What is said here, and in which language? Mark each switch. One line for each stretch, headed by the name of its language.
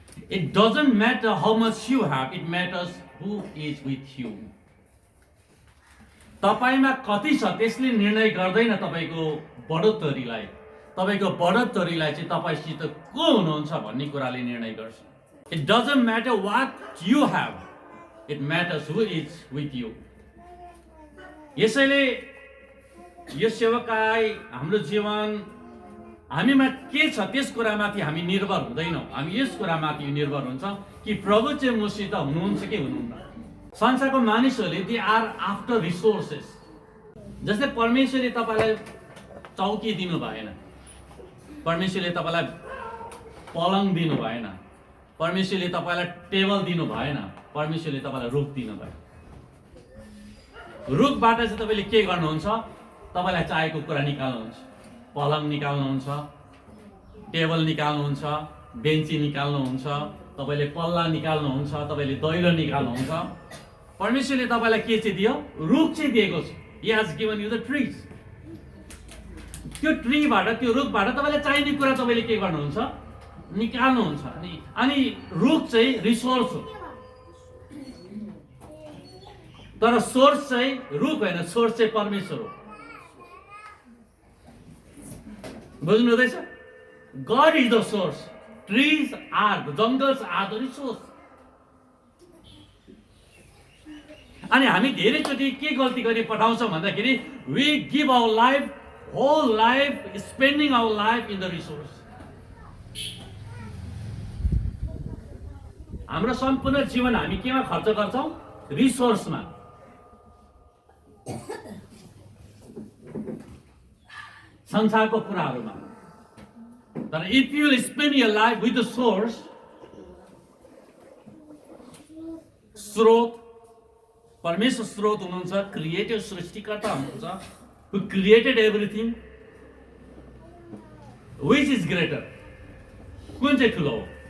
English: It doesn't matter how much you have, it matters who is with you.
Nepali: तपाईमा कति छ त्यसले निर्णय गर्दैन तपाईको बढोत्तरीलाई। तपाईको बढोत्तरीलाई चाहिँ तपाईसित को हुनुहुन्छ भन्ने कुराले निर्णय गर्छ।
English: It doesn't matter what you have, it matters who is with you.
Nepali: यसैले यो सेवकाई हाम्रो जीवन हामीमा के छ त्यस कुरामाथि हामी निर्भर हुँदैनौँ। हामी यस कुरामाथि निर्भर हुन्छ कि प्रभु चाहिँ मसित हुनुहुन्छ कि हुनुहुन्न। संसारको मानिसहरूले
English: They are after resources.
Nepali: जस्तै परमेश्वरले तपाईलाई चौकी दिनु भएन, परमेश्वरले तपाईलाई पलङ दिनु भएन, परमेश्वरले तपाईलाई टेबल दिनु भएन, परमेश्वरले तपाईलाई रुख दिनु भयो। रुखबाट चाहिँ तपाईले के गर्नुहुन्छ? तपाईलाई चाहिएको कुरा निकाल्नुहुन्छ। पलङ निकाल्नुहुन्छ, टेबल निकाल्नुहुन्छ, बेन्ची निकाल्नुहुन्छ, तपाईले पल्ला निकाल्नुहुन्छ, तपाईले दैलो निकाल्नुहुन्छ। परमेश्वरले तपाईलाई के चाहिँ दियो? रुख चाहिँ दिएको छ।
English: He has given you the trees.
Nepali: त्यो ट्रीबाट, त्यो रुखबाट तपाईलाई चाहिने कुरा तपाईले के गर्नुहुन्छ? निकाल्नुहुन्छ। अनि रुख चाहिँ रिसोर्स हो, तर सोर्स चाहिँ रुख होइन, सोर्स चाहिँ परमेश्वर हो। बुझ्नु हुँदैछ?
English: God is the source. Trees are, the jungles are the resource.
Nepali: अनि हामी धेरैचोटि के गल्ती गरी पठाउँछौँ भन्दाखेरि
English: We give our life, whole life, spending our life in the resource.
Nepali: हाम्रो सम्पूर्ण जीवन हामी केमा खर्च गर्छौँ? रिसोर्समा। संसारको कुराहरूमा। तर
English: if you spend your life with the source,
Nepali: स्रोत, परमेश्वर स्रोत हुनुहुन्छ,
English: creative
Nepali: सृष्टिकर्ता हुनुहुन्छ,
English: who created everything, which is greater?
Nepali: कुन चाहिँ ठुलो हो?